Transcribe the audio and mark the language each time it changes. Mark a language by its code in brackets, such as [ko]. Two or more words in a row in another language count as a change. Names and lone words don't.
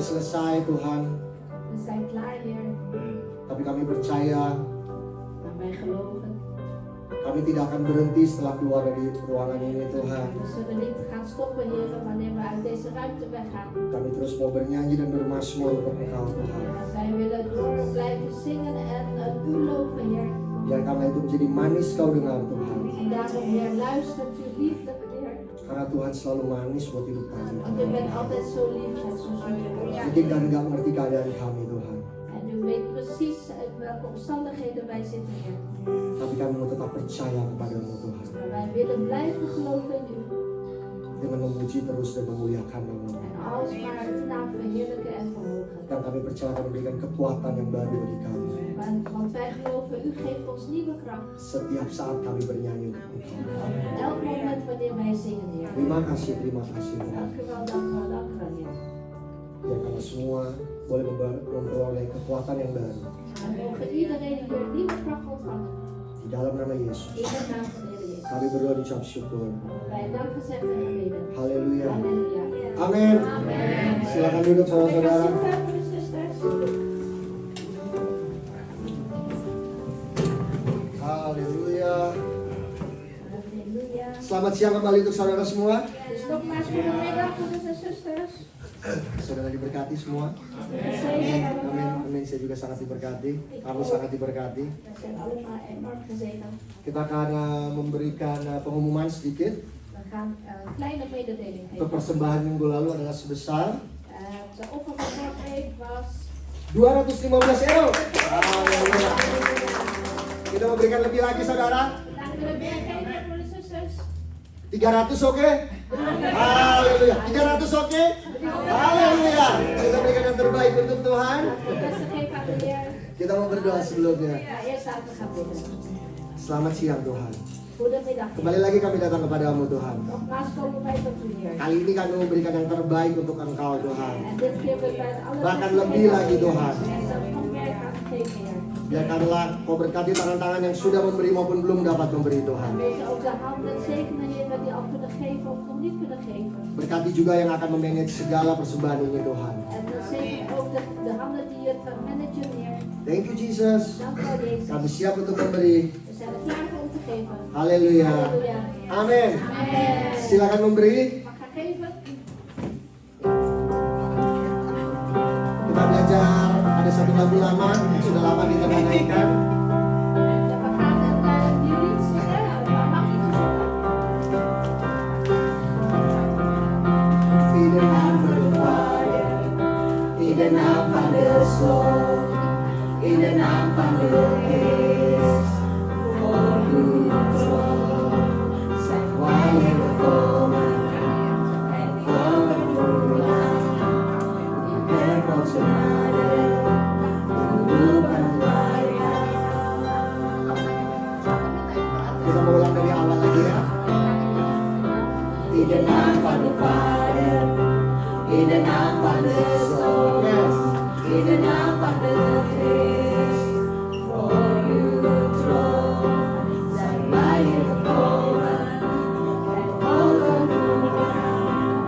[id] selesai Tuhan, [nl] We zijn klaar, Heer. [id] tapi kami percaya [nl] Maar wij geloven. [id] kami tidak akan berhenti setelah keluar dari ruangan ini Tuhan. [nl] We zullen niet gaan stoppen, Heer, wanneer we uit deze ruimte weggaan. [id] Kami terus mau bernyanyi dan bermazmur untuk Engkau Tuhan. [nl] Wij willen door blijven zingen en u loven, Heer. [id] Biar karena itu menjadi manis kau dengar Tuhan. [nl] En daarom, Heer, luistert uw liefde, Heer. [id] Karena Tuhan selalu manis buat hidup kami. [nl] Want u bent altijd zo lief en zo zoet. [id] Mungkin kami gak mengerti keadaan kami Tuhan. [nl] En u weet precies in welke omstandigheden wij zitten, Heer. [id] Tapi kami mau tetap percaya kepadamu Tuhan. [nl] Maar wij willen blijven geloven in u. [id] Dengan memuji terus dan memuliakan nama-Mu. [nl] En alles maar uw naam verheerlijken en verhogen. [id] Dan kami percaya akan memberikan kekuatan yang baru bagi kami. [nl] Want wij geloven, u geeft ons nieuwe kracht. [id] Setiap saat kami bernyanyi untuk Engkau. [nl] Elk moment wanneer wij zingen, Heer. [id] Terima kasih Tuhan. [nl] Dank u wel, dank u wel, dank u wel, Heer. [id] Ya kami semua boleh memperoleh kekuatan yang baru. [nl] En mogen iedereen hier nieuwe kracht ontvangen. [id] Di dalam nama Yesus. [nl] In de naam van de Heer Jezus. [id] Kami berdoa di ucap syukur. [nl] Wij dank gezegd en gebeden. [id] Haleluya. [nl] Halleluja. [id] Amin. [nl] Amen. [id] Silakan duduk saudara-saudara. Kasih Tuhan [nl] voor de zusters. [id] Haleluya. [nl] Halleluja. [id] Selamat siang kembali untuk saudara semua. [nl] Dus nogmaals goedemiddag voor de zusters. [id] Saudara diberkati semua. [nl] Gezegend [id] Amin. [nl] allemaal. [id] Amin. Saya juga sangat diberkati. Kamu sangat diberkati. [nl] We zijn allemaal enorm gezegend. [id] Kita akan memberikan pengumuman sedikit. [nl] We gaan een kleine mededeling [id] Untuk [nl] geven. [id] persembahan minggu lalu adalah sebesar [nl] De offer van vorige week was 215 euro. [id] Haleluya. Kita memberikan lebih lagi saudara. [nl] Laten we meer geven voor de zusters. [id] 300 oke? Haleluya. 300 oke? Haleluya. Kita berikan yang terbaik untuk Tuhan. [nl] Laten we het beste geven aan de Heer. [id] Kita mau berdoa sebelumnya. [nl] Maar eerst laten we gaan bidden. [id] Selamat siang Tuhan. [nl] Goedemiddag. [id] Kembali lagi kami datang kepadamu Tuhan. [nl] Nogmaals komen wij tot u, Heer. [id] Kali ini kami memberikan yang terbaik untuk Engkau Tuhan. [nl] En dit keer willen wij het allerbeste [id] Bahkan lebih [nl] geven. [id] lagi, Tuhan. [nl] En zelfs nog meer gaan geven, Heer. [id] Biarkanlah kau berkati tangan-tangan yang sudah memberi maupun belum dapat memberi Tuhan. [nl] En weet je ook de handen zegenen, Heer, dat die al kunnen geven of nog niet kunnen geven. [id] Berkati juga yang akan memanage segala persembahan ini Tuhan. [nl] En dan zegen ook de handen die het managen, Heer. [en] Thank you Jesus. [nl] Dank u wel, Jezus. [id] Kami siap untuk memberi. [nl] We zijn er klaar voor om te geven. [id] Haleluya. [nl] Halleluja. [id] Amin. [nl] Amen. [id] Silakan memberi. [nl] Mag gaan geven? [id] Kita belajar ada satu lagu lama yang sudah lama kita nggak nyanyikan. [nl] Ja, we gaan een nieuw lied zingen. Waar mag je gezongen? In de naam van de Vader, in de naam van de Zoon, in de naam van de Geest, voor uw troon zijn wij gekomen en voor uw naam. U bent ons genade, u roepen wij aan. [id] Kita mau ulang dari awal lagi ya. [nl] In de naam van de Vader, in de naam van de Zoon, in de naam van de Geest, voor uw troon zijn wij gekomen en volgen uw naam.